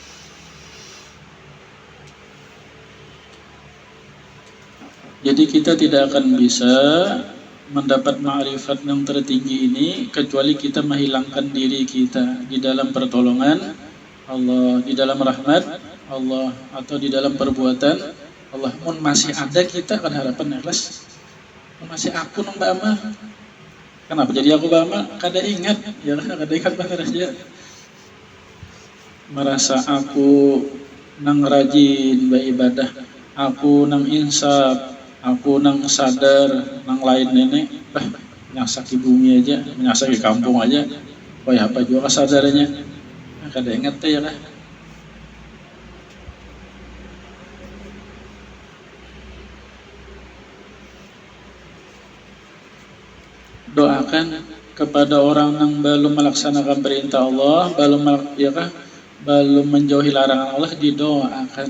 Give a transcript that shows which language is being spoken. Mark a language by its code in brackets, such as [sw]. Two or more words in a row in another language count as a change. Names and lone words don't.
[id] Jadi kita tidak akan bisa mendapat ma'rifat yang tertinggi ini kecuali kita menghilangkan diri kita di dalam pertolongan Allah, di dalam rahmat Allah, atau di dalam perbuatan Allah. [bjn] Mun masih ada kita kan harapan ikhlas. Masih aku nang bama. Kenapa jadi aku bama? Kada ingat, ya kada ingat banget aja. Merasa aku nang rajin beribadah, aku nang insaf, aku nang sadar, nang lain nenek, menyasaki bumi aja, menyasaki kampung aja, apa juga kesadarannya, kada ingat ya lah. [id] Doakan kepada orang yang belum melaksanakan perintah Allah, belum menjauhi larangan Allah, didoakan.